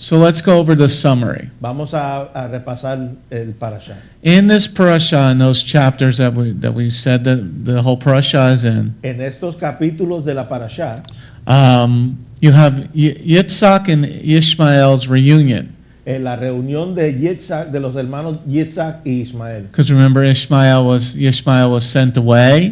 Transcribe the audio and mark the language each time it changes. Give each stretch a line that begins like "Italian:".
English: So let's go over the summary.
Spanish: Vamos a repasar el parasha.
English: In this parasha, in those chapters that we said that the whole parasha is in,
Spanish: En estos capítulos de la parasha,
English: you have Yitz'chak and Ishmael's reunion.
Spanish: en la reunión de Yitz'chak, de los hermanos Yitz'chak y Ismael.
English: Because remember, Ishmael was sent away.